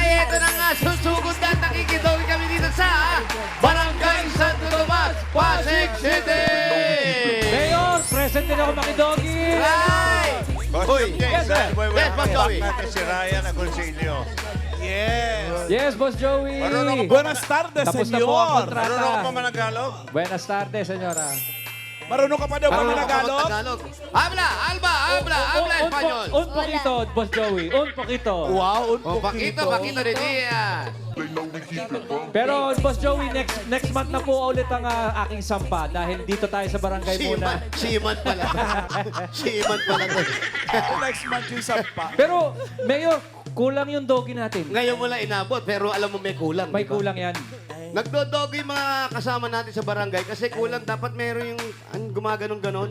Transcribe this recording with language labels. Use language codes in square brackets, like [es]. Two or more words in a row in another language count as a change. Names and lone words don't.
[tl] Ito na nga, susugod na nakikidawin kami dito sa Barangay Santo Tomas, Pasig City! Mayor, present din ako makidogi. [en] Right! [tl] Uy, [en] Yes, sir. Yes, Boss Joey. [tl] natin si Ryan Agoncillo. [en] Yes. Yes, Boss Joey. [tl] Marunong [es] Buenas tardes, [tl] Tapos na po ang [es] senyor. [tl] kontrata. Marunong ka pa managalog? [es] Buenas tardes, senyora. [tl] Marunong ka pa daw ba managalog? [es] Habla, habla Espanyol. Un poquito, Boss Joey. Un poquito. Wow, un Oh, Paquito, Paquito de Dia. [tl] Pero, Boss Joey, [en] next month [tl] na po ulit ang aking sampa dahil dito tayo sa barangay muna. Siman pala. Siman pala. [en] Next month [tl] yung sampa. Pero, Mayor, kulang yung dogi natin. Ngayon mo lang inabot, pero alam mo may kulang. May di ba? kulang yan. Nagdodogi yung mga kasama natin sa barangay kasi kulang dapat meron yung gumaganon-ganon.